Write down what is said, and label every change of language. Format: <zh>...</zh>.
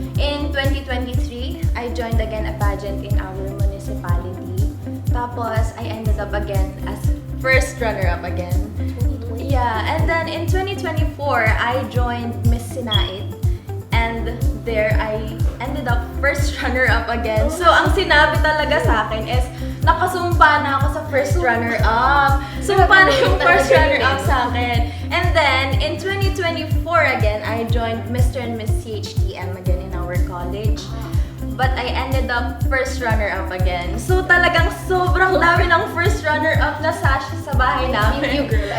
<en>In 2023, I joined again a pageant in our municipality.</en> <tl>Tapos,</tl> <en>I ended up again as first runner-up again. Yeah, and then in 2024, I joined Miss Sinait. And there, I ended up first runner-up again.</en> <tl>So, ang sinabi talaga sa akin is, nakasumpa na ako sa first runner-up. Sumpa na yung first runner-up sa akin.</tl> <en>And then, in 2024 again, I joined Mr. and Miss CHTM again in our college. But I ended up first runner-up again.</en> <tl>So talagang sobrang dami ng first runner-up na sa bahay namin.</tl> <en>You girl,</en>